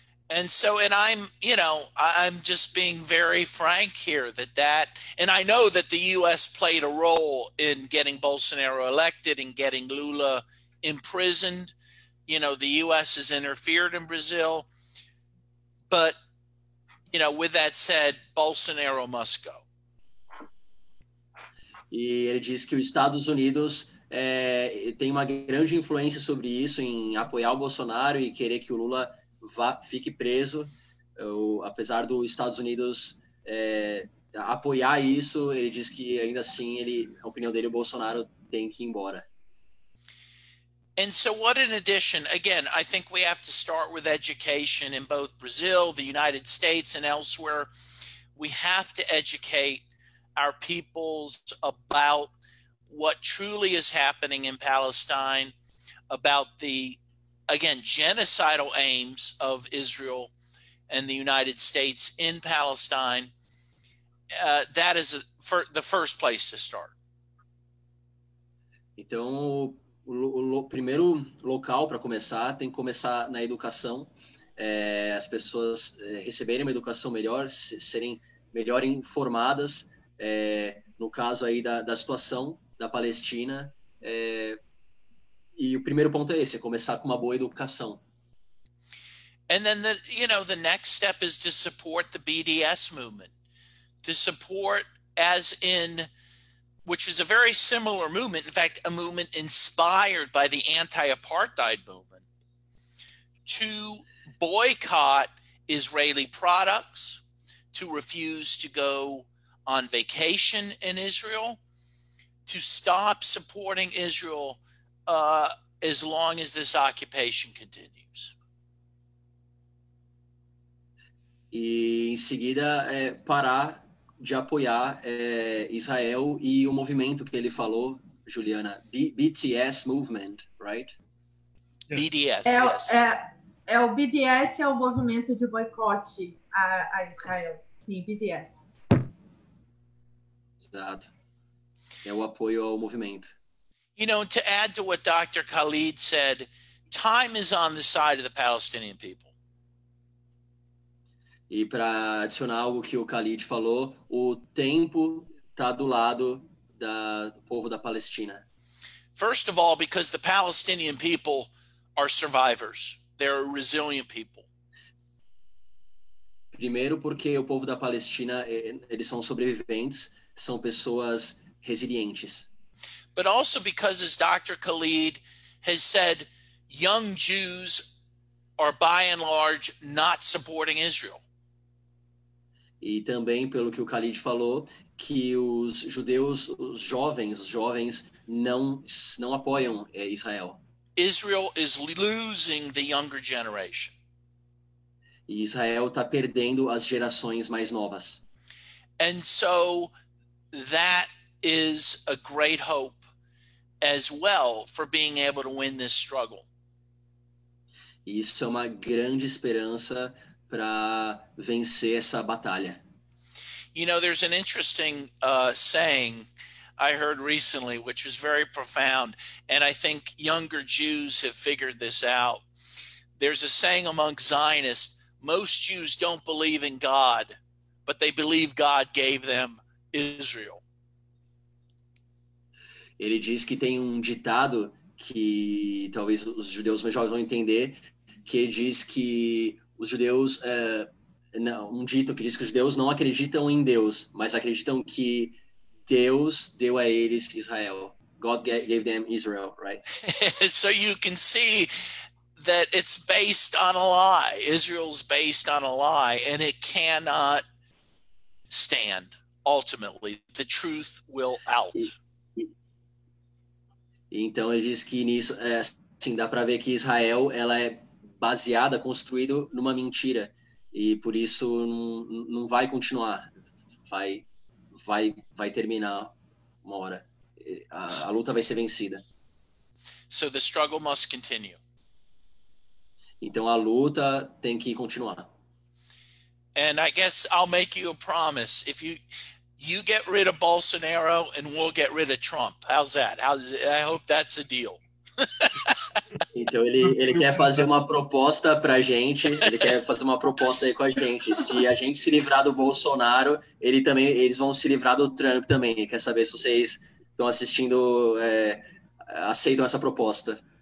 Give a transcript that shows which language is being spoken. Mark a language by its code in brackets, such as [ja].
[en] And so, and I'm just being very frank here and I know that the U.S. played a role in getting Bolsonaro elected and getting Lula imprisoned. The U.S. has interfered in Brazil. But, with that said, Bolsonaro must go. [pt] E ele diz que os Estados Unidos tem uma grande influência sobre isso, em apoiar o Bolsonaro e querer que o Lula fique preso. Apesar dos Estados Unidos apoiar isso, ele diz que ainda assim, a opinião dele, o Bolsonaro tem que ir embora. [en] And so what in addition, again, I think we have to start with education in both Brazil, the United States, and elsewhere. We have to educate our peoples about what truly is happening in Palestine, about the, again, genocidal aims of Israel and the United States in Palestine. That is the first place to start. [pt] Então, o primeiro local para começar tem que começar na educação. As pessoas receberem uma educação melhor, serem melhor informadas, no caso aí da situação da Palestina. E o primeiro ponto é esse, começar com uma boa educação. [en] And then the next step is to support the BDS movement, to support which is a very similar movement, in fact, a movement inspired by the anti-apartheid movement, to boycott Israeli products, to refuse to go on vacation in Israel, to stop supporting Israel as long as this occupation continues. [pt] E em seguida parar de apoiar Israel e o movimento que ele falou, Juliana, [en] BTS movement, right? BDS, yes. [pt] O BDS é o movimento de boicote a Israel. Sim, BDS. Exato. É o apoio ao movimento. [en] You know, to add to what Dr. Khalid said, time is on the side of the Palestinian people. [pt] E para adicionar algo que o Khalid falou, o tempo está do lado do povo da Palestina. [en] First of all, because the Palestinian people are survivors. They're a resilient people. [pt] Primeiro porque o povo da Palestina, eles são sobreviventes, são pessoas resilientes. [en] But also because, as Dr. Khalid has said, young Jews are by and large not supporting Israel. [pt] E também pelo que o Khalid falou, que os judeus, os jovens não apoiam Israel. [en] Israel is losing the younger generation. [pt] E Israel está perdendo as gerações mais novas. [en] And so that is a great hope as well for being able to win this struggle. [pt] E isso é uma grande esperança para vencer essa batalha. [en] You know, there's an interesting saying I heard recently, which was very profound, and I think younger Jews have figured this out. There's a saying among Zionists, most Jews don't believe in God, but they believe God gave them Israel. [pt] Ele diz que tem um ditado que talvez os judeus mais jovens vão entender, que diz que os judeus, um dito que diz que os judeus não acreditam em Deus, mas acreditam que Deus deu a eles Israel. [en] God gave them Israel, right? So you can see that it's based on a lie. Israel's based on a lie, and it cannot stand. Ultimately, the truth will out. [pt] Então ele diz que nisso, assim, dá para ver que Israel, ela é baseada, construída numa mentira, e por isso não vai continuar, vai terminar uma hora, a luta vai ser vencida. [en] So the struggle must continue. [pt] Então a luta tem que continuar. [en] And I guess I'll make you a promise. If you get rid of Bolsonaro and we'll get rid of Trump. How's that? I hope that's a deal. [pt] Então ele quer fazer uma proposta pra gente, ele quer fazer uma proposta aí com a gente. Se a gente se livrar do Bolsonaro, eles vão se livrar do Trump também. Ele quer saber se vocês estão assistindo, aceitam essa proposta.